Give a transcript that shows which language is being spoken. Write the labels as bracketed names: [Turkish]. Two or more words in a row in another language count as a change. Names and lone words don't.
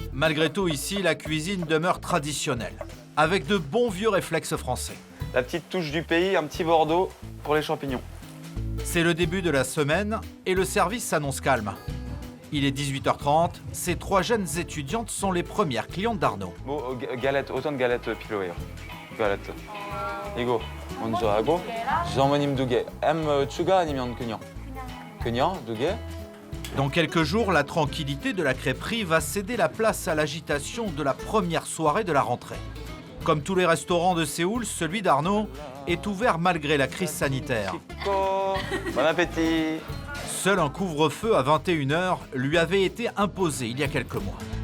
[French] Malgré tout, ici, la cuisine demeure traditionnelle, avec de bons vieux réflexes français. La petite touche du pays, un petit Bordeaux pour les champignons. C'est le début de la semaine et le service s'annonce calme. Il est 18h30, ces 3 jeunes étudiantes sont les premières clientes d'Arnaud. Bon, galette, autant de galettes pilloées. Galette. [Korean] 이거 먼저 하고 어머님 2개. 추가 아니면 그냥? 그냥 2개. [French] Dans quelques jours, la tranquillité de la crêperie va céder la place à l'agitation de la première soirée de la rentrée. Comme tous les restaurants de Séoul, celui d'Arnaud est ouvert malgré la crise sanitaire. Bon appétit. Seul un couvre-feu à 21h lui avait été imposé il y a quelques mois.